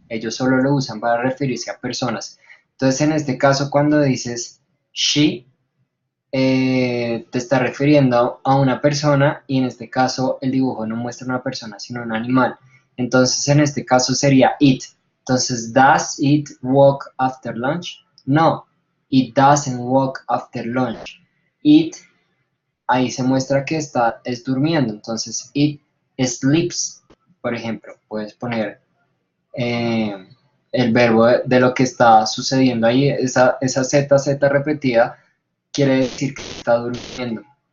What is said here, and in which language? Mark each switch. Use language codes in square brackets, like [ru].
[es] Ellos solo lo usan para referirse a personas. Entonces, en este caso, cuando dices she, te está refiriendo a una persona y en este caso el dibujo no muestra una persona, sino un animal. Entonces, en este caso sería it. [en] Entonces, does it walk after lunch? No, it doesn't walk after lunch. [es] It, ahí se muestra que es durmiendo. Entonces, [en] it sleeps, [es] por ejemplo. Puedes poner eh, el verbo de lo que está sucediendo ahí, esa Z repetida, quiere decir que está durmiendo.